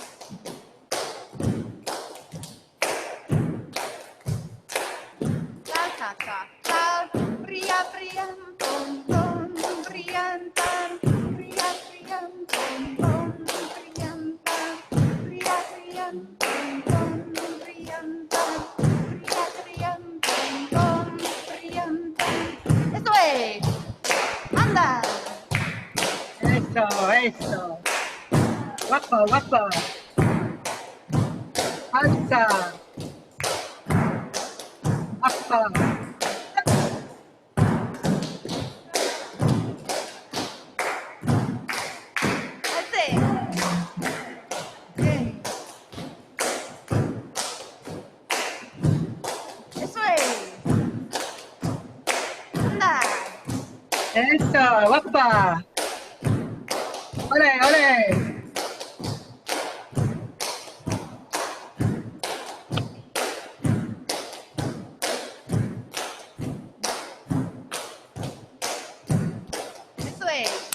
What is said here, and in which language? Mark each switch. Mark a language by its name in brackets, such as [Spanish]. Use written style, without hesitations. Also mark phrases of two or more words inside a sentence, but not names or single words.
[Spanish] Ta, ta, ta, ta. Priya, priyam, pom, pom, priyam, pam. Priya, priyam, pom, pom, priyam, pam. Priya, priyam, pom, pom, priyam, pam. Priya, priyam, pom, pom, priyam, pam. Eso es. Anda. Eso, eso. Guapa, guapa. Alza. Guapa. [English] That's it. [Spanish] Bien. Eso es. Anda. Eso, guapa. Ole, ole. Eso es.